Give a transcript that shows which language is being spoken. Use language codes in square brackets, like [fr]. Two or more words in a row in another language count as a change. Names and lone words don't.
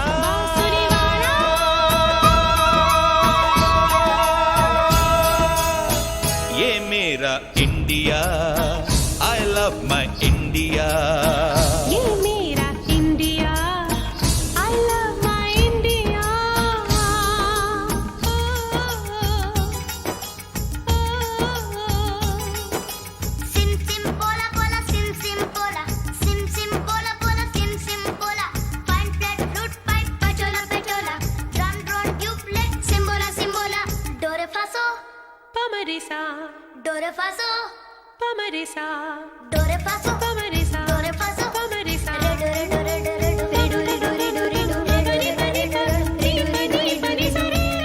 [hi] बांसुरी वाला। ये मेरा इंडिया, [en] I love my India। [hi] ये मेरा इंडिया, [en] I love my India। Sim sim pola pola, sim sim pola, sim sim pola pola, sim sim pola. Fine flat flute pipe, pachola pachola, drum drone duplet, simbola simbola. Do re fa so, पमरिसा, do re fa so, पमरिसा, do re fa so, पमरिसा, do re fa so, पमरिसा। re do re do re do re do re do re do re do re do re do re do re do re do re do re do re।